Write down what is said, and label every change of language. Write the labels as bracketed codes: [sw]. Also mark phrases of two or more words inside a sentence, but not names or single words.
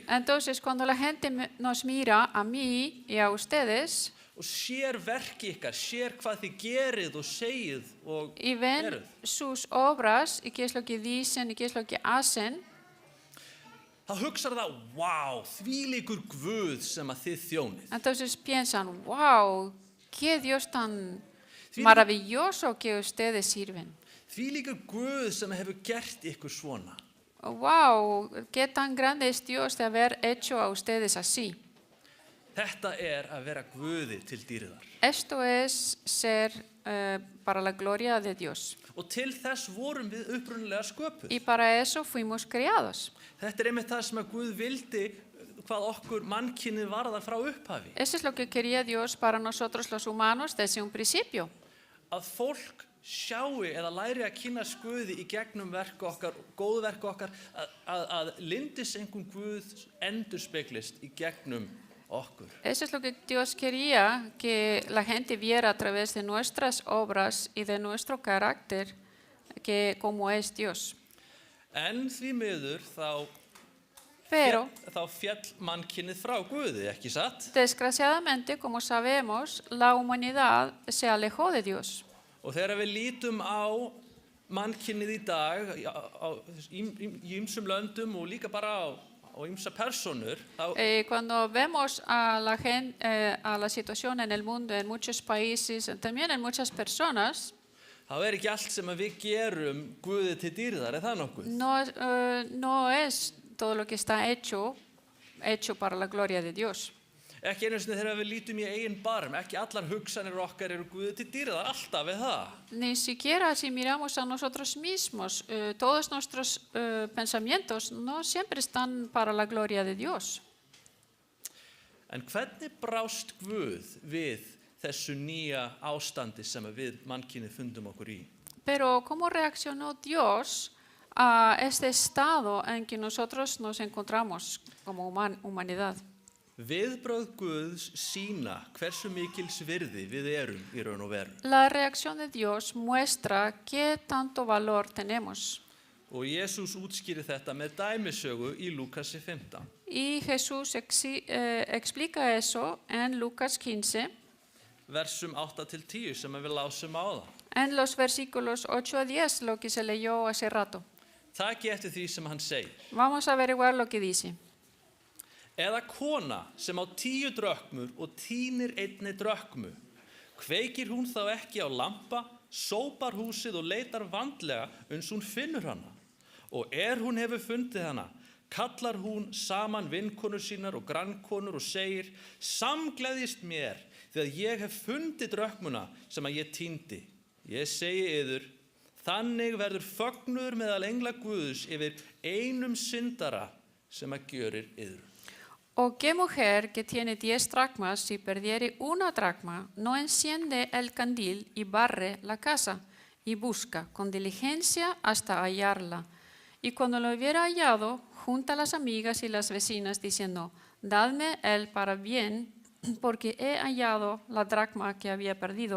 [es] Entonces, cuando la gente nos mira a mí y a ustedes [is] og sér verk ykkar, sér hvað þið gerið og segið og [es] y ven sus obras y qué es lo que dicen y qué es lo que hacen, [is] þá hugsar það, wow, þvílíkur Guð sem að þið þjónið. [es] entonces piensan, wow, qué Dios tan maravilloso que ustedes sirven. [is] Þvílíkur Guð sem hefur gert ykkur svona. [es] Wow, qué tan grande es Dios de haber hecho a ustedes así. [is] Þetta að vera Guði til dýrðar. [es] Esto es ser para la gloria de Dios. [is] Og til þess vorum við upprunalega sköpuð. [es] Y para eso fuimos creados. [is] Þetta einmitt það sem að Guð vildi, hvað okkur mannkynið varðar frá upphafi. [es] Eso es lo que quería Dios para nosotros los humanos desde un principio. [is] Að fólk sjáu eða læri að kynnast Guði í gegnum verk okkar, góð verk okkar, að lyndisengum Guð endurspeglist í gegnum okkur. [es] Eso es lo que Dios quería, que la gente viera a través de nuestras obras y de nuestro carácter, que como es Dios. [is] En því miður [es] Pero, [is] þá fjall mannkynið frá Guði, ekki satt? [es] desgraciadamente, como sabemos, la humanidad se alejó de Dios. [is] Og þegar við lítum á mannkynið í dag í ýmsum löndum og líka bara á ýmsa personur, [es] Cuando vemos a la gente, a la situación en el mundo, en muchos países, también en muchas personas, [is] þá ekki allt sem að við gerum Guði til dýrðar, það nokkuð? [es] no es todo lo que está hecho para la gloria de Dios. [is] Ekki einu sinni þegar við lítum í eigin barm, ekki allar hugsanir okkar eru Guði til dýrðar, alltaf það. [es] Ni siquiera si miramos a nosotros mismos, todos nuestros pensamientos no siempre están para la gloria de Dios. [is] En hvernig brást Guð við þessu nýja ástandi sem við mannkynið fundum okkur í? [es] Pero ¿cómo reaccionó Dios a este estado en que nosotros nos encontramos como humanidad? [is] Viðbrögð Guðs sýna hversu mikils virði við erum í raun og veru. [es] La reacción de Dios muestra qué tanto valor tenemos. [is] Og Jesús útskýrir þetta með dæmisögu í Lúkasi 15. [es] Y Jesús explica eso en Lucas 15, [is] Versum 8-10 sem við lásum á það. [es] en los versículos 8 a 10, lo que se leyó hace rato. [is] Taki eftir því sem hann segir. [es] Vamos a averiguar lo que dice. [is] Eða kona sem á 10 drökmur og tínir einni drökmu, kveikir hún þá ekki á lampa, sópar húsið og leitar vandlega uns hún finnur hana. Og hún hefur fundið hana, kallar hún saman vinkonur sínar og grannkonur og segir, samgleðjist mér því að ég hef fundið drökmuna sem að ég týndi. Ég segi yður, þannig verður fögnuður meðal engla Guðs yfir einum syndara sem að gjörir yður. [es] ¿O qué mujer que tiene 10 dracmas, si perdiere una dracma, no enciende el candil y barre la casa y busca con diligencia hasta hallarla? Y cuando lo hubiera hallado, junta a las amigas y las vecinas diciendo, dadme el para bien, porque he hallado la dracma que había perdido.